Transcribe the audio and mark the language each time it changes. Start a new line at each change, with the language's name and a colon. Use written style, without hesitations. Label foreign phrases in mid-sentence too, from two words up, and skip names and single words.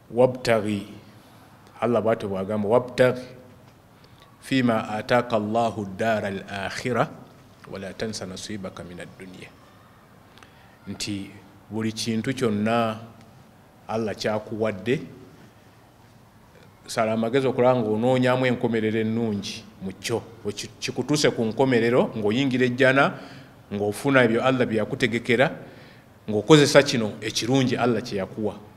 Arabic: wabtaghi Allah
Ganda: bw'atyo bw'agamba
Arabic: وابتغ فيما آتاك الله الدار الآخرة ولا تنس نصيبك من الدنيا,
Ganda: nti buli kintu kyonna Allah kyakuwadde sala amagezi okulaba ng'onoonyamu enkomerero ennungi mu kyo kikutuuse ku nkomerero ng'oyingira ejjana ng'ofuna ebyo Allah bye yakutegekera ng'okozesa kino ekirungi Allah kye yakuwa.